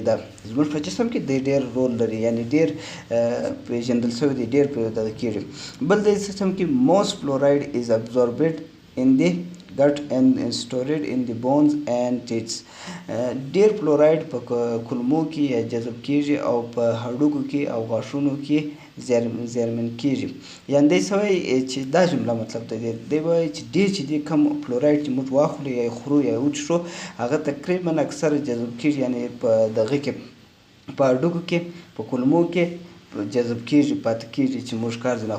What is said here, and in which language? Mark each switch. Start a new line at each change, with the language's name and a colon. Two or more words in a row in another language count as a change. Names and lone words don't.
Pashto: دا زموږ په جسم کې دی ډېر رول لري، یعنی ډېر پیژندل شوی دی، ډېر پرې دغه کېږي. بل دی سیستم کې
English: most fluoride is absorbed in the gut and stored in the bones and teeth.
Pashto: ډیر فلوراید په کولمو کې یا جذب کیږي او په هډوکو کې او غاښونو کې زیرمن کیږي. یعنې دی څه وایي چې دا جمله مطلب د دې دی وایي چې ډېر چې دی کم فلوراید چې موږ واخلو یا خورو یا وڅښو هغه تقریبا اکثره جذب کیږي، یعنې په دغه کې په هډوکو کې په کولمو کې جذب کیږي پاتې کیږي چې موږ کار ځنه.